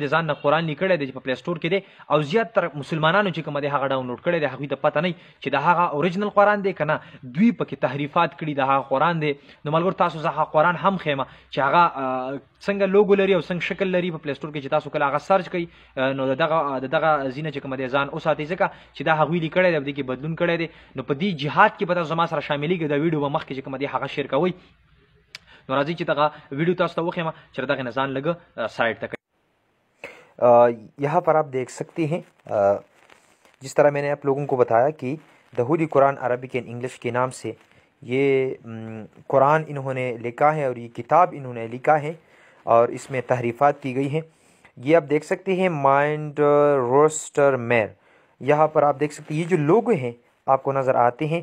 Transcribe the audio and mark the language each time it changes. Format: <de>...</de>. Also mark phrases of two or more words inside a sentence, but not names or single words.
<ps>د ځان نه قرآن لیکلی دی چې په پلی سټور کې دی او زیات تر مسلمانانو چې کومه دی هغه ډاونلوډ کړی دی هغوی ته پته نه چې د هغه اوریجنل قرآن دی که نه دوی پکې تحریفات کړي د هغه قرآن دی نو ملګرو تاسو زه هغه قرآن هم ښیم چې هغه څنګه لوګو لري او څنګه شکل لري په پلی سټور کې چې تاسو کله هغه سرچ کوئ نو د دغه ځینه چې کومه دی ځان وساتئ ځکه چې دا هغوی لیکلی دی په دې کې بدلون کړی دی نو په دې جهاد کې به تاسو زما سره شاملېږئ دا ویډیو به مخکې چې کومه دی هغه شیر کوئ نو راځئ چې دغه ویډیو تاسو ته وښیم چې د دغې نه ځان لږ سایډ ته</ps> <ur>کریں. یہاں پر آپ دیکھ سکتے ہیں جس طرح میں نے آپ لوگوں کو بتایا کہ</ur> <en>The Holy Quran Arabic and English</en> <ur>کے نام سے یہ قرآن انہوں نے لکھا ہے اور یہ کتاب انہوں نے لکھا ہے اور اس میں تحریفات کی گئی ہیں. یہ آپ دیکھ سکتے ہیں مائنڈ روسٹر میر، یہاں پر آپ دیکھ سکتے ہیں یہ جو لوگو ہیں آپ کو نظر آتے ہیں.</ur>